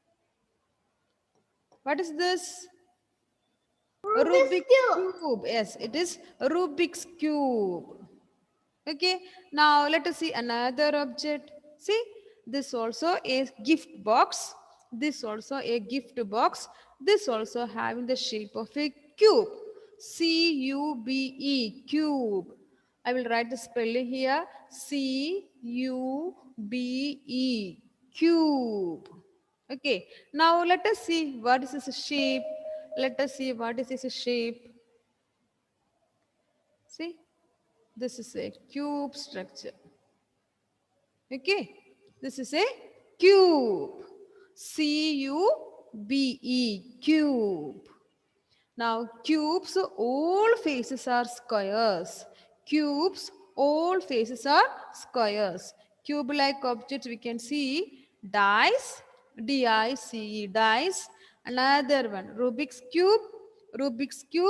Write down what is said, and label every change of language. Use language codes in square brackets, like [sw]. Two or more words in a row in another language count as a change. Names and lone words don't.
[en] What is this? Rubik's cube. Yes, it is Rubik's cube. Okay. Now let us see another object. See, this also a gift box. This also a gift box. This also having the shape of a cube. C-U-B-E, cube. I will write the spelling here. C-U-B-E, cube. Okay. Now let us see what is this shape. Let us see what is this shape. See, this is a cube structure. Okay, this is a cube. C-U-B-E, cube. Now, cubes, all faces are squares. Cubes, all faces are squares. Cube-like objects we can see dice, D-I-C-E, dice. Another one, Rubik's cube.